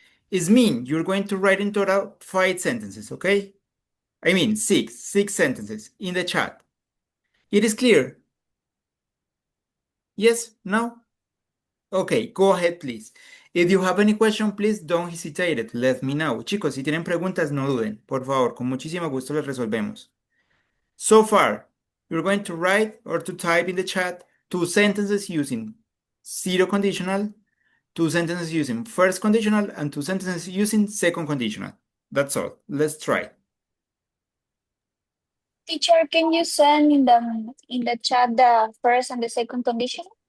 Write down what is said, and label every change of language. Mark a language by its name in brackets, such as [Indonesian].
[English] It's mean you're going to write in total 5 sentences, okay? I mean 6 sentences in the chat. It is clear? Yes? No? Okay, go ahead, please. If you have any question, please don't hesitate. Let me know. [Spanish] Chicos, si tienen preguntas, no duden. Por favor, con muchísimo gusto las resolvemos. [English] So far, you're going to write or to type in the chat 2 sentences using 0 conditional, 2 sentences using first conditional, and 2 sentences using second conditional. That's all. Let's try. Teacher, can you send in the chat the first and the second condition?